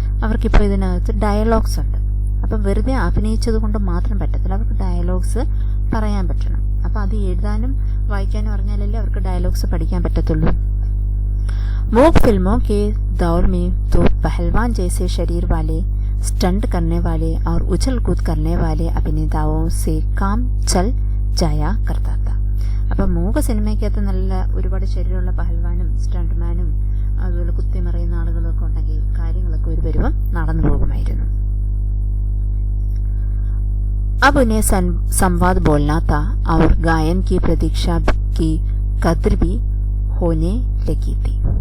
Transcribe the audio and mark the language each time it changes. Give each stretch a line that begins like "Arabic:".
Malayalam: അവർക്കിപ്പോൾ ഇതിനകത്ത് ഡയലോഗ്സ് ഉണ്ട്. അപ്പം വെറുതെ അഭിനയിച്ചത് കൊണ്ട് മാത്രം പറ്റത്തില്ല, അവർക്ക് ഡയലോഗ്സ് പറയാൻ പറ്റണം. അപ്പം അത് എഴുതാനും വായിക്കാനും അറിഞ്ഞാലല്ലേ അവർക്ക് ഡയലോഗ്സ് പഠിക്കാൻ പറ്റത്തുള്ളൂ.
Hindi: मूक फिल्मों के दौर में तो पहलवान जैसे शरीर वाले, स्टंट करने वाले और उछल कूद करने वाले अभिनेताओं से काम चल जाया करता था.
Malayalam: അപ്പം മൂക സിനിമയ്ക്കകത്ത് നല്ല ഒരുപാട് ശരീരമുള്ള പഹൽവാനും സ്റ്റണ്ട്മാനും അതുപോലെ കുത്തിമറിയുന്ന ആളുകളൊക്കെ ഉണ്ടെങ്കിൽ കാര്യങ്ങളൊക്കെ ഒരു പരുവം നടന്നു പോകുമായിരുന്നു.
Hindi: अब उन्हें संवाद बोलना था और गायन की प्रतीक्षा की कद्र भी होने लगी थी.